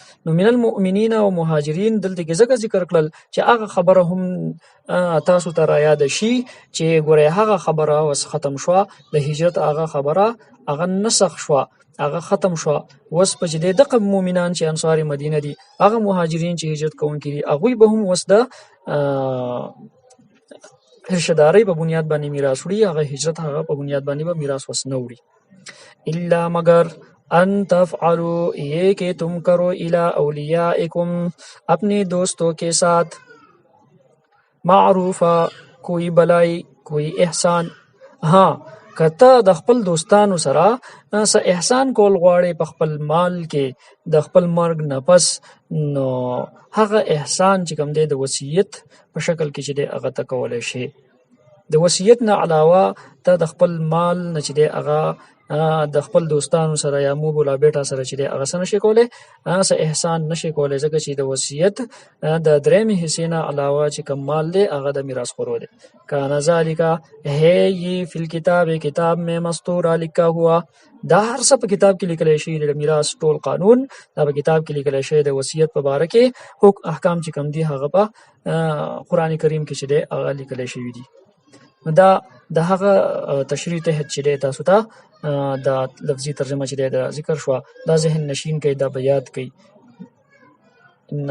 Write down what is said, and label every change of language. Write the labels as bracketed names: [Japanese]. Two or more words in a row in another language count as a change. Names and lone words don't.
[Pashto] نو [Arabic] من المؤمنین [Pashto] او مهاجرین دلته کې ځکه ذکر کړل چې هغه خبره هم تاسو ته را یاد شي چې ګورئ هغه خبره وس ختم شوه، د هجرت هغه خبره هغه نسخ شوه، هغه ختم شوه. وس په چې دغه مؤمنان چې انصار مدینه دي، هغه مهاجرین چې هجرت کوونکي دي، هغوی به هم وس د رشتہ دارۍ په بنیاد باندې میراث وړي، هغه هجرت هغه په بنیاد باندې به میراث وس نه وړي. [Urdu] الا مگر [Arabic] ان تفعلوا، [Urdu] یہ کہ تم کرو، [Arabic] الی اولیاءکم، [Urdu] اپنے دوستوں کے ساتھ، معروفہ، کوئی بلائی، کوئی احسان. [Pashto] ہاں کته د خپل دوستانو سره څه احسان کول غواړي په خپل مال کې د خپل مرګ نه پس، نو هغه احسان چې کوم دی د وصیت په شکل کې چې دی هغه ته کولی شي. د وصیت نه علاوه ته د خپل مال نه چې دی هغه د خپل دوستانو سره یا [Urdu] مو بولا بیټا [Pashto] سره چې دی هغه څه نشي کولی، څه احسان نشي کولی، ځکه چې د وصیت د درېیمې حصې نه علاوه چې کوم مال دی هغه د میراث خورو دی. [Arabic] کان ذالک، [Urdu] ہے یہ [Arabic] فی الکتاب، [Urdu] کتاب میں مستورا لکھا ہوا، [Pashto] دا هر څه په کتاب کې لیکلی شوي د میراث ټول قانون دا په کتاب کې لیکلی شوی. د وصیت په باره کې احکام چې کوم دي هغه په قرآن کریم کې چې دی هغه لیکلی شوي دي. دا د هغه تشریح تحت چې دی تاسو ته دا لفظي ترجمه چې دی دا ذکر شوه، دا ذهن نشین کوي، دا به یاد کوي.